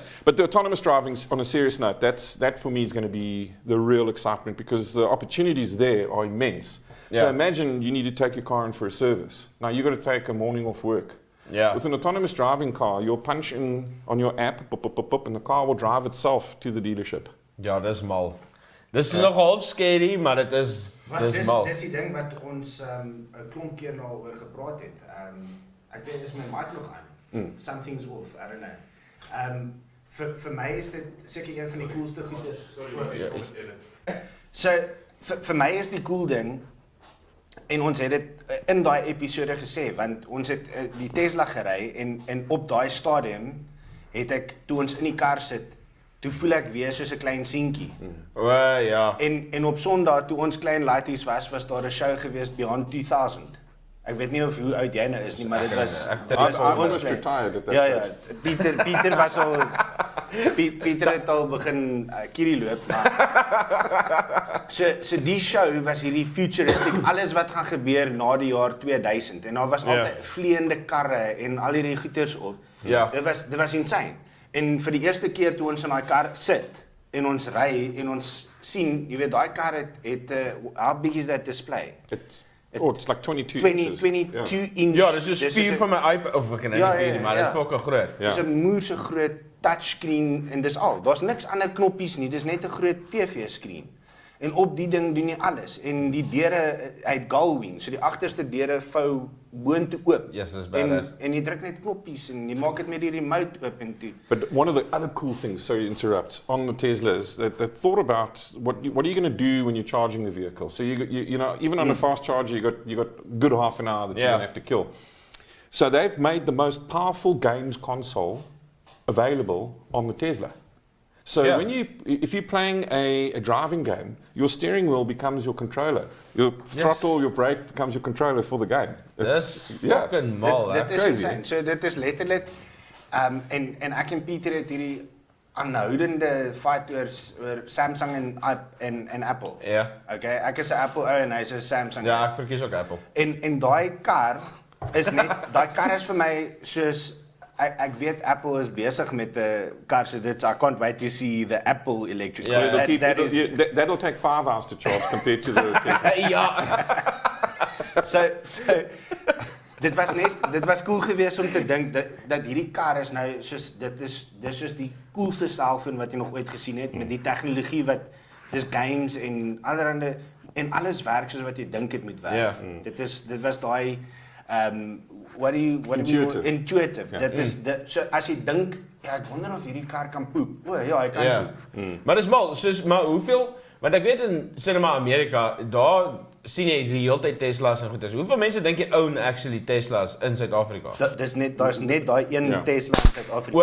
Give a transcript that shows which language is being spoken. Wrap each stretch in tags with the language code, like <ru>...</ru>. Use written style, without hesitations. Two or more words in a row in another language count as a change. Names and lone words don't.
<en>But the autonomous driving, on a serious note, that for me is going to be the real excitement, because the opportunities there are immense. Yeah. So imagine you need to take your car in for a service. Now you've got to take a morning off work. Yeah. With an autonomous driving car, you'll punch in on your app, and the car will drive itself to the dealership.</en> <af>Ja, dis mal. Dis nog half scary, maar dit is mal. Dis die ding wat ons 'n klomp keer nou oor gepraat het. Ek weet dis my mic nog aan.</af> <en>Something's off, I don't know.</en> <af>Vir my is dit seker een van die coolste goeders. So vir my is die cool ding, en ons het dit in daai episode gesê, want ons het die Tesla gery en op daai stadium het ek, toe ons in die kar sit, toe voel ek weer soos 'n klein seentjie. Ja. En op Sondag toe ons klein laities was daar 'n show gewees Beyond 2000. Ek weet nie of hoe oud jy nou is nie, maar dit was</af> <en>almost retired at that stage.</en> <af>Pieter was al Pieter het al begin kierie loop, maar so die show was hierdie futuristic, alles wat gaan gebeur na die jaar 2000, en daar was altyd vleiende karre en al hierdie goeters op. Ja. Dit was insane. En vir die eerste keer toe ons in daai kar sit en ons ry en ons sien, jy weet, daai kar het</af> <en>how big is that display? It's like 22 inches. 22 inch.</en> <af>Ja, dis soos 4 van my iPad, of ek kan nie vir maar dit is fucking groot. Dis 'n moerse groot touchscreen en dis al. Daar's niks ander knoppies nie, dis net 'n groot TV-skerm. En op die ding doen jy alles. En die deure uit gullwing, so die agterste deure vou boontoe oop. Yes, dis badass. En jy druk net knoppies en jy maak dit met die remote oop en toe.</af> <en>But one of the other cool things, sorry to interrupt, on the Tesla is that they thought about what are you going to do when you're charging the vehicle. So you know, even on a fast charger, you got good half an hour that you're going to have to kill. So they've made the most powerful games console available on the Tesla. So if you're playing a driving game, your steering wheel becomes your controller. Your throttle, your brake becomes your controller for the game. That's fucking mal.</en> <af>Dit is</af> <en>crazy. insane.</en> <af>So dit is letterlik en ek en Pieter het hierdie aanhoudende fight oor Samsung en Apple. Ja. Okay, ek is 'n Apple ou en hy's 'n Samsung. Ja, ek verkies ook Apple. En daai kar is net daai kar is vir my soos ek weet Apple is besig met 'n kar so dit,</af> <en>so I can't wait to see the Apple electric car. That'll take 5 hours to charge compared to the Tesla.</en> <af>Ja. So dit was cool geweest om te dink dat hierdie kar is nou soos dis soos die coolste cellphone wat jy nog ooit gesien het met die tegnologie wat dis games en allerhande en alles werk soos wat jy dink dit moet werk. Dit was daai</af> <en>what do you</en> <af>intuitive. Ja. Dit is so as jy dink ek wonder of hierdie kar kan poep. O ja, hy kan poep. Maar dis mal, soos maar hoeveel want ek weet in cinema Amerika daar sien jy die hele tyd Teslas en goeders. Hoeveel mense dink jy</af> <en>own actually</en> <af>Teslas in Suid-Afrika? Daar's net daai een Tesla in Suid-Afrika.</af>